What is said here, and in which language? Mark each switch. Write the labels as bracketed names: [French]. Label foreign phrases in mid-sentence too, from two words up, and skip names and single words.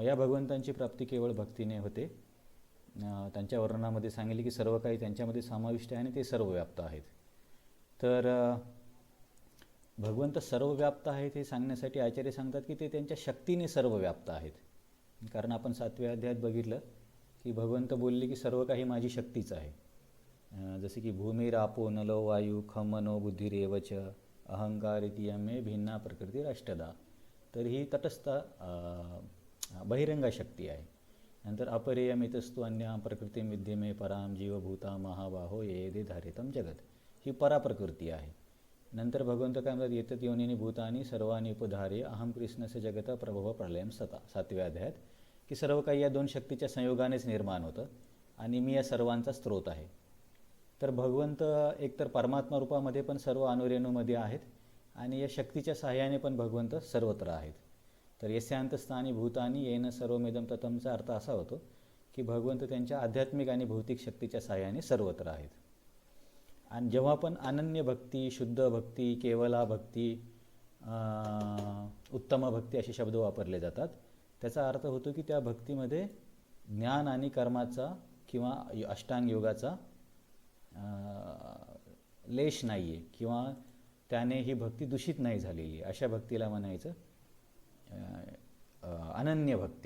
[Marathi] या भगवंतांची प्राप्ती केवळ भक्तीने होते. त्यांच्या वर्णनामध्ये सांगितले की सर्व काही त्यांच्यामध्ये समाविष्ट आहे आणि ते सर्वव्याप्त आहेत. तर भगवंत सर्वव्याप्त आहेत हे सांगण्यासाठी आचार्य सांगतात की ते त्यांच्या शक्तीने सर्वव्याप्त आहेत. कारण आपण 7व्या अध्यायात बघितलं की भगवंत बोलले की सर्व काही माझी शक्तीच आहे. [Sanskrit] जसे की भूमिरापो नलो वायू खम मनो बुद्धिरेवच अहंकार इति मे भिन्ना प्रकृती राष्ट्रदा. [Marathi] तर ही तटस्थ बहिरंगा शक्ती आहे. [Sanskrit] नंतर अपरेयमितस्तु अन्या प्रकृती विद्यमे पराम जीवभूता महाबाहो येदे धारितम जगत, [Marathi] ही पराप्रकृती आहे. नंतर भगवंत काय म्हणतात, [Sanskrit] येतत योनिनी भूतानी सर्वानी उपधार्य अहम कृष्णस्य जगत प्रभव प्रलयम सता. [Marathi] 7व्या अध्यायात की सर्व काही या 2 शक्तीच्या संयोगानेच निर्माण होतं आणि मी या सर्वांचा स्रोत आहे. तर भगवंत एकतर परमात्मा रूपामध्ये पण सर्व अणुरेणूमध्ये आहेत आणि या शक्तीच्या सहाय्याने पण भगवंत सर्वत्र आहेत. तर [Sanskrit] यस्यांतस्थानी भूतानी येन सर्वमिदं ततंचा [Marathi] अर्थ असा होतो की भगवंत त्यांच्या आध्यात्मिक आणि भौतिक शक्तीच्या सहाय्याने सर्वत्र आहेत. आणि जेव्हा पण अनन्य भक्ती, शुद्ध भक्ती, केवला भक्ती, उत्तम भक्ती असे शब्द वापरले जातात, त्याचा अर्थ होतो की त्या भक्तीमध्ये ज्ञान आणि कर्माचा किंवा अष्टांग योगाचा लेश नाही आहे किंवा त्याने ही भक्ती दूषित नाही झालेली, अशा भक्तीला म्हणायचं अनन्य भक्ती.